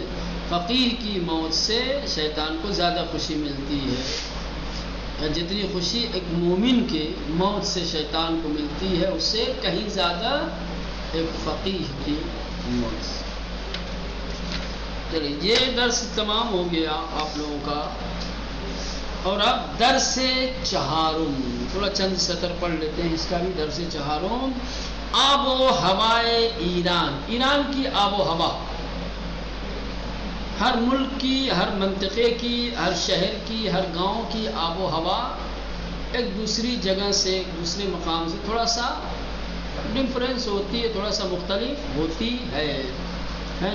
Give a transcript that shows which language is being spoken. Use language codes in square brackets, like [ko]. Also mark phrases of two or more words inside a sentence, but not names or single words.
[ur] فقیر کی موت سے شیطان کو زیادہ خوشی ملتی ہے، جتنی خوشی ایک مومن کے موت سے شیطان کو ملتی ہے اس سے کہیں زیادہ ایک فقیر کی موت سے. چلیے یہ درس تمام ہو گیا آپ لوگوں کا، اور اب درس چہارم تھوڑا چند سطر پڑھ لیتے ہیں. اس کا بھی [fa] درس چہارم آب و ہوائے ایران. [ur] ایران کی آب و ہوا، ہر ملک کی، ہر منطقے کی، ہر شہر کی، ہر گاؤں کی آب و ہوا ایک دوسری جگہ سے، ایک دوسرے مقام سے تھوڑا سا ڈفرینس ہوتی ہے، تھوڑا سا مختلف ہوتی ہے نا.